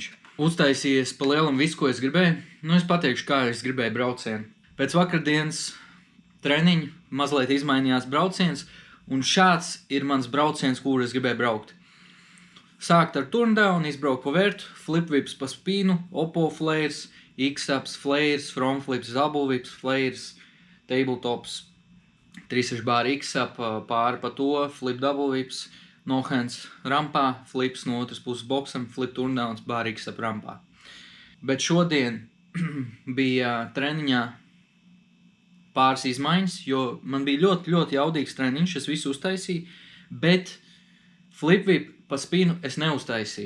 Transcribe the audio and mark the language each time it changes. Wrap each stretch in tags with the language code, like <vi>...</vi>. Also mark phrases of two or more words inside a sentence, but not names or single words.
<lv>Uztaisījies pa lielam visu, ko es gribēju. Es pateikšu, kā es gribēju braucienu. Pēc vakardienas treniņa mazliet izmainījās brauciens, un šāds ir mans brauciens, kur es gribēju braukt. Sākt ar turndown, izbraukt pa vērtu, flip-vips pa spīnu,</lv> <en>oppo flares, x-ups, flares, front flips, double vips, flares, tabletops, 3-6 bāri x-up,</en> <lv>pāri pa to,</lv> <en>flip double vips, no hands</en> <lv>rampā, flips no otras puses boksam,</lv> <en>flip turndowns, bāri x-up</en> <lv>rampā. Bet šodien bija treniņā pāris izmaiņas, jo man bija ļoti jaudīgs treniņš, es visu uztaisīju, bet flip-vip pa spinu es neuztaisīju.</lv>